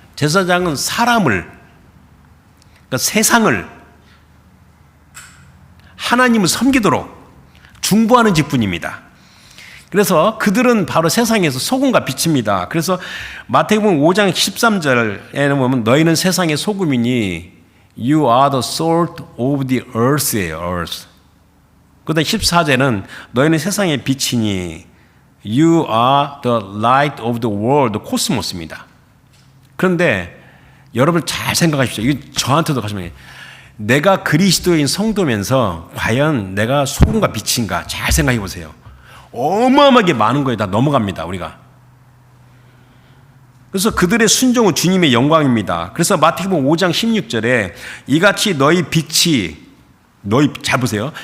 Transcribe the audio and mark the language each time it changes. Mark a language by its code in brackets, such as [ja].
[ko] 제사장은 사람을, 그러니까 세상을 하나님을 섬기도록 중보하는 직분입니다. 그래서 그들은 바로 세상에서 소금과 빛입니다. 그래서 마태복음 5장 13절에 보면 너희는 세상의 소금이니 [en] You are the salt of the earth [ko] 예요. [en] earth. [ko] 그다음 14절은 너희는 세상의 빛이니 [en] You are the light of the world. [ko] 코스모스입니다. 그런데 여러분 잘 생각하십시오. 이거 저한테도 가시면 내가 그리스도인 성도면서 과연 내가 소금과 빛인가? 잘 생각해 보세요. 어마어마하게 많은 거에 다 넘어갑니다. 우리가. 그래서 그들의 순종은 주님의 영광입니다. 그래서 마태복음 5장 16절에 이같이 너희 빛이 잘 보세요.